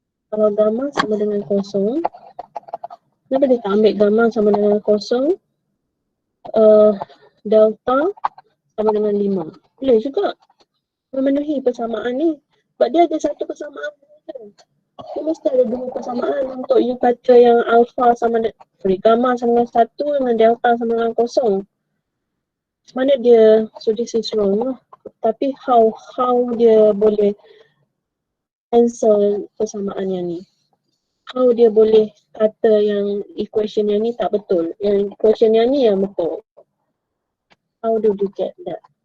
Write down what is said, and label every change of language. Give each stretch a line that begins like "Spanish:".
Malay: Kalau gamma sama dengan 0, kenapa dia tak ambil gamma sama dengan 0, delta sama dengan 5? Boleh juga memenuhi persamaan ni. Sebab dia ada satu persamaan. Dia mesti ada dua persamaan untuk you kata yang alpha sama dengan, gamma sama dengan 1 dengan delta sama dengan 0. Mana dia,
English: so this is wrong lah.
Malay: Tapi how dia boleh cancel persamaan yang ni? How dia boleh kata yang equation yang ni tak betul, yang equation yang ni yang betul?
English: How do you get that?